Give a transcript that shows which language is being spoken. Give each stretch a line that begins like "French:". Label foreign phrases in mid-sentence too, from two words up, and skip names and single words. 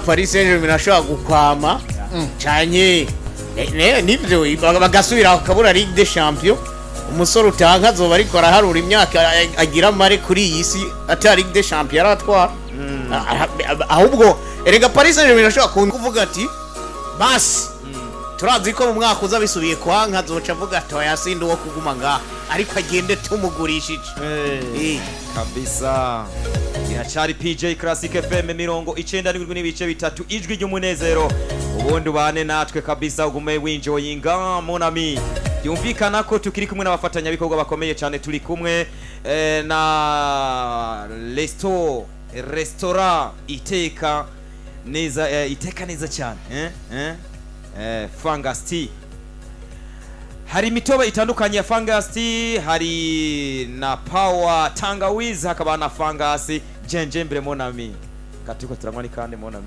Rundi: Paris Saint-Germain ashobora gukwama cyane nibyo bagasubira bakabura Ligue des Champions umusore utanga azoba ariko araharura imyaka agira mare kuri iyi si atari Ligue des Champions aratwara ahubwo erega Paris Saint-Germain ashobora kuvuga ati basi turazi ko mu mwaka uza bisubiye kwanka azoca avuga ati yasinda uwo kuguma ngaha ariko agende tumugurishije kabisa iracari PJ Classic FM 97.3 ijwi ry'umunezero ubundi ubane natwe kabisa ugume winjoyinga monami yumvikana ko tukiri kumwe n'abafatanya bikorwa bakomeye cyane turi kumwe na restaurant iteka neza cyane Fangasti hari imitobe itandukanye ya Fangasti hari na Power Tangawizi hakaba na Fangasi Jenjembre monami katiko turangwa ni kandi monami